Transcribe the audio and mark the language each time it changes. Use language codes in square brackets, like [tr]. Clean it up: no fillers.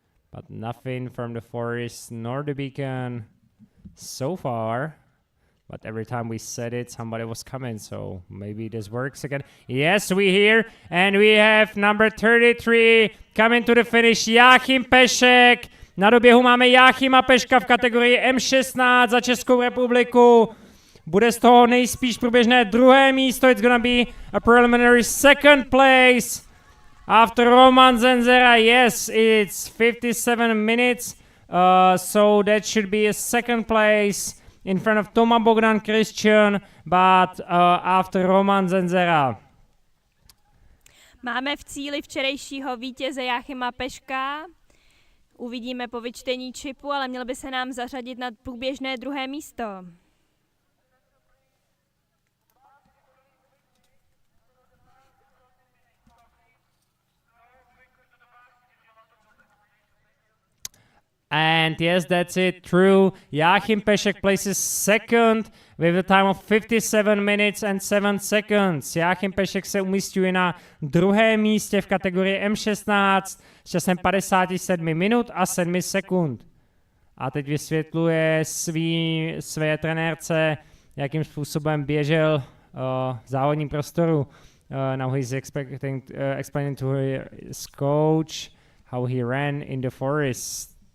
[en] But nothing from the forest nor the beacon so far. But every time we said it, somebody was coming, so maybe this works again. Yes, we hear, and we have number 33 coming to the finish, Joachim Pešek. [cs] Na doběhu máme Joachima Peška v kategorii M16 za Českou republiku. Bude z toho nejspíš průběžné druhé místo. [en] It's gonna be a preliminary second place After Roman Zenzera, yes, it's 57 minutes, so that should be a second place in front of Toma Bogdan Christian, but after Roman Zenzera. [cs] Máme v cíli včerejšího vítěze Jáchyma Peška. Uvidíme po vyčtení čipu, ale měl by se nám zařadit na průběžné druhé místo. [en] And yes, that's it, true. Jáchym Pešek places second with a time of 57 minutes and 7 seconds. [cs] Jáchym Pešek se umísťuje na druhém místě v kategorii M16 s časem 57 minut a 7 sekund. A teď vysvětluje své trenérce, jakým způsobem běžel v závodním prostoru. [en] Now he's explaining to his coach how he ran in the forest.